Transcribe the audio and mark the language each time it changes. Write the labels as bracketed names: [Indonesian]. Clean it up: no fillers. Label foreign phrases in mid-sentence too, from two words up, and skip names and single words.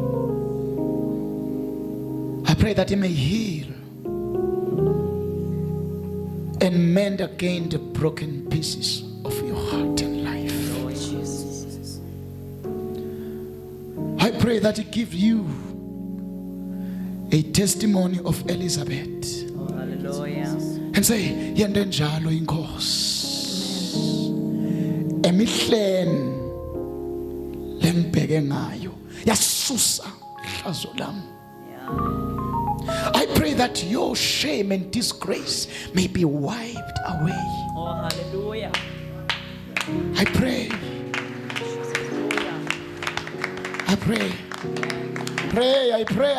[English] I pray that He may heal and mend again the broken pieces of your heart and life. Lord Jesus. I pray that He give you a testimony of Elizabeth Oh, hallelujah. and say, [North Ndebele] yende njalo inkosi emihleni lengibheke ngayo yasusa hlazo lami. [English] Yeah. I pray that your shame and disgrace may be wiped away. Oh, hallelujah. I pray, I pray, I pray.